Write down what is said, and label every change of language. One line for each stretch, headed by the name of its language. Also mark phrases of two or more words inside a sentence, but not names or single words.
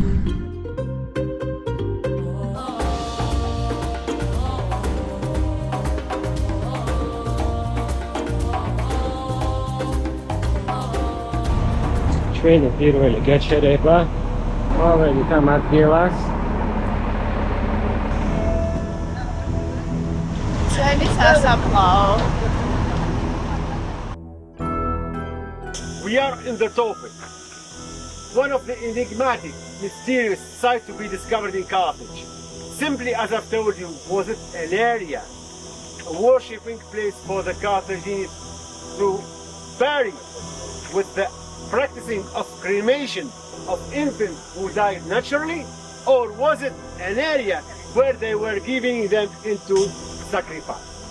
Georgian: ჩვენი პირველი გაჩერება მოვედით ამ ადგილას. ჩვენი სასაფლაო.
English: We are in the topic. One of the enigmatic, mysterious sites to be discovered in Carthage. Simply as I've told you, was it an area, a worshipping place for the Carthaginians to bury with the practicing of cremation of infants who died naturally, or was it an area where they were giving them into sacrifice?